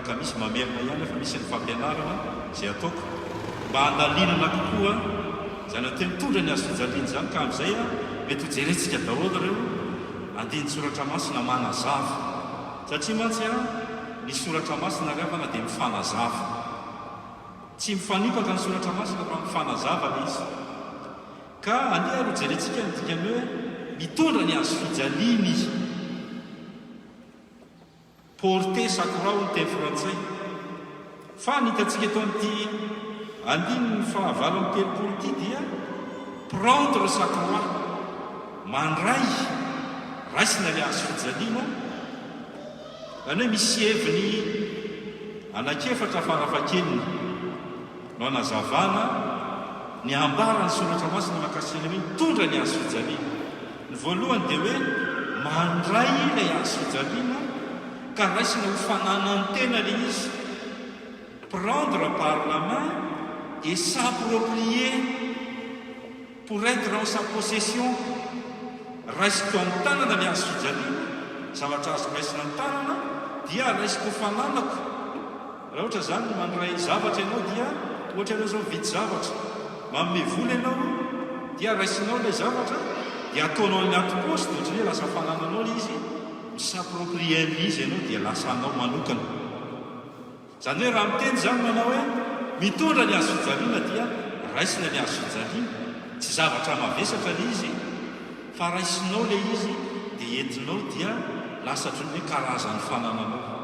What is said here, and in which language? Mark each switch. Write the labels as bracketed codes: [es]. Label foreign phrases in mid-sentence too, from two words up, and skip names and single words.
[mg] alakamisy mamerina ihany efa misy ny fampianarana zay ataoko mba hanalinana kokoa zany hoe mitondra ny azo fijaliana zany ka amin'izay mety hojerentsika daholo reo andiny soratra masina manazava satria mantsy ny soratra masina reafana dia mifanazava tsy mifanipaka ny soratra masina fa mifanazava le izy ka andeha ro jerentsika nydikany hoe mitondra ny azo fijaliana izy [fr] porter sa croix [mg] ny teny frantsay fa nitatsika eto amin'ity andininy fahavalo amin'ny telopolo ity dia [fr] prendre sa croix [mg] mandray raisina le azo fijaliana zany hoe misy heviny anakefatra farafakeliny no anazavana ny ambarany soratra masina makasina hoe mitondra ny azo fijaliana ny voalohany dia hoe mandray ilay azo fijaliana ka raisina ho fananany tena le izy [fr] prendre par la main et s'approprier pour être en sa possession [mg] raisiko ny tanana le azo fijaliana zavatra azo raisina ny tanana dia raisiko fananako raha ohatra zany mandray zavatra ianao dia ohatra ianao zao vidy zavatra manome vola ianao dia raisinao ilay zavatra dia ataonao ny ato-poste ohatra hoe lasa fanananao le izy misaproprie an'izy ianao dia lasanao manokana zany hoe raha miteny zany manao hoe mitondra ny azo fijaliana dia raisina ny azo fijaliana tsy zavatra mavesatra le izy fa raisinao le izy dia entinao dia lasatra ny hoe karazany fanananao